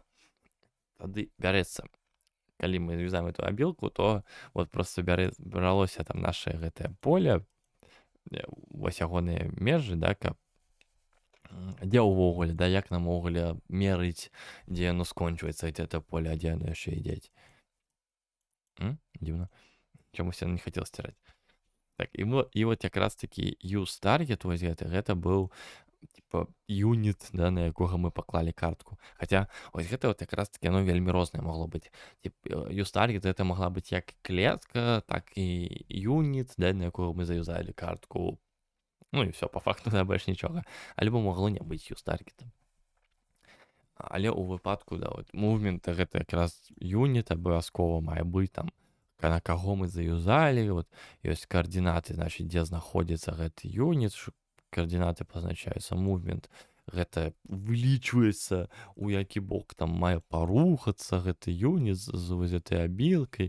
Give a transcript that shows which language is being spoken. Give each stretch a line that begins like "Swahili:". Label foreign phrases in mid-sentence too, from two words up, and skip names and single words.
Belarusian: Тады бярэцца, калі мы заюзаем эту абілку, то вот просто бралося там наше гэтае поле, вось ягоныя межы, да, каб Дзе ўвогуле, да, як нам увогуле мерыць, дзе яно скончваецца гэта поле, а дзе яно яшчэ ідзе? Дзіўна. Чамусь яно не хацела сціраць. Так, і вот якраз такі
English: use target
Belarusian: вось гэта быў типа юніт, да, на якога мы паклалі картку. Хаця вось гэта вот якраз такі яно вельмі рознае магло быць.
English: Use target
Belarusian: гэта магла быць як клетка, так і юніт, да, на якога мы заюзалі картку. Ну і все, па факту да, больш нічога. Альбо магло не быць use таргетам. Але ў выпадку, да, вот мувмента гэта якраз юніт абавязкова мае быць там, на каго мы заюзалі, вот ёсць каардынаты, значыць, дзе знаходзіцца гэты юніт, каардынаты пазначаюцца, мувмент гэта вылічваецца, у які бок там мае парухацца гэты юніт з вось гэтай абілкай.